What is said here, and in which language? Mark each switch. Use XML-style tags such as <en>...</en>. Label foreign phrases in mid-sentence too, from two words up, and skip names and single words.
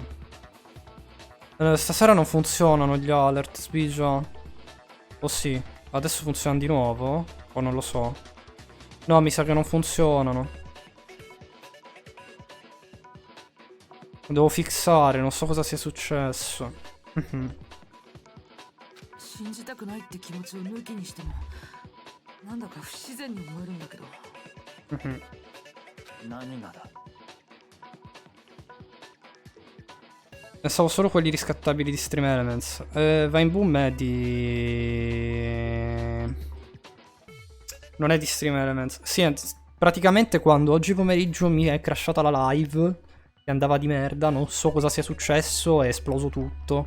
<it>stasera non funzionano gli alert, Sbigia. Oh sì, adesso funzionano di nuovo? O non lo so. No, mi sa che non funzionano. Devo fissare, non so cosa sia successo.</it> <ja>信じたくないって気持ちを抜きにしてもなんだか不自然に思えるんだけど。何がだ。</ja> <it>Pensavo solo quelli riscattabili di Stream Elements. Vine Boom è di... Non è di Stream Elements. Sì, praticamente quando oggi pomeriggio mi è crashata la live, che andava di merda, non so cosa sia successo, è esploso tutto.</it>